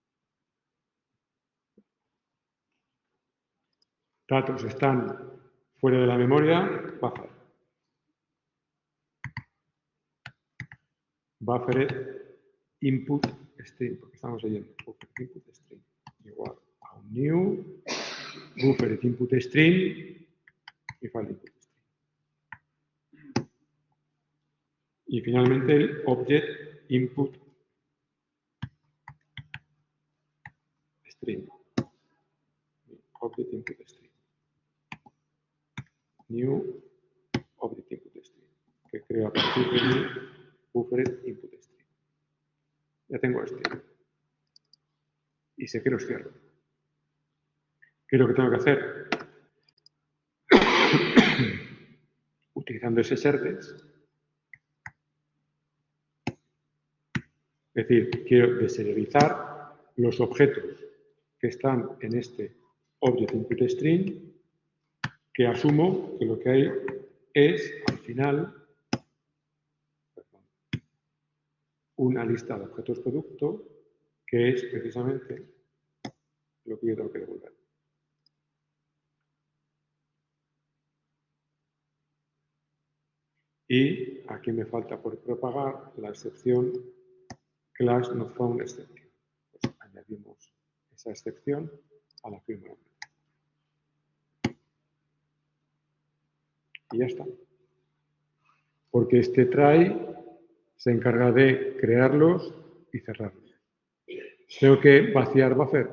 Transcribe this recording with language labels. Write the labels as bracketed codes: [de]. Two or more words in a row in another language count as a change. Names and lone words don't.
[es] Datos están fuera de la memoria, [en] buffer input string, [es] porque estamos leyendo [en] buffer input string [es] igual a un [en] new buffer input string [es] y [en] file input string. [es] Y finalmente el [en] object input string. Object input string. New object input string, [es] que creo a partir de mi [en] buffer input string. [es] Ya tengo este. Y sé que los cierro. ¿Qué es lo que tengo que hacer? Utilizando ese service. Es decir, quiero deserializar los objetos que están en este [en] object input string, [es] que asumo que lo que hay es, al final, una lista de objetos producto, que es precisamente lo que yo tengo que devolver. Y aquí me falta por propagar la excepción [en] class not found exception. [es] Pues añadimos esa excepción a la firma. Y ya está. Porque este try se encarga de crearlos y cerrarlos. ¿Tengo que vaciar buffer?